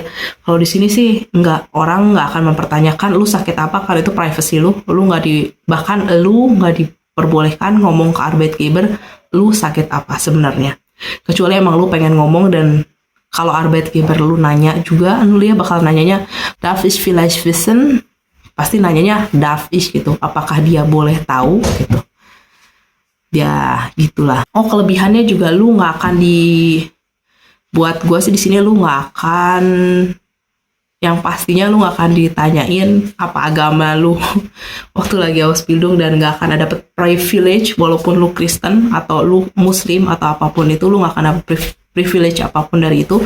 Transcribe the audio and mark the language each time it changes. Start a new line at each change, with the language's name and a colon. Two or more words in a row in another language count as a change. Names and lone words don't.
Indonesian: Kalau di sini sih orang nggak akan mempertanyakan lu sakit apa, karena itu privacy lu nggak bahkan lu nggak diperbolehkan ngomong ke Arbeitgeber lu sakit apa sebenarnya, kecuali emang lu pengen ngomong. Dan kalau Arbeitgeber lu nanya juga, dia bakal nanyanya
German: darf ich vielleicht wissen,
Indonesian: pasti nanyanya
German: darf ich
Indonesian: gitu, apakah dia boleh tahu gitu ya, gitulah. Oh, kelebihannya juga lu nggak akan buat gue sih di sini lu nggak akan, yang pastinya lu nggak akan ditanyain apa agama lu waktu lagi Ausbildung, dan nggak akan ada privilege walaupun lu Kristen atau lu Muslim atau apapun itu, lu nggak akan ada privilege apapun dari itu.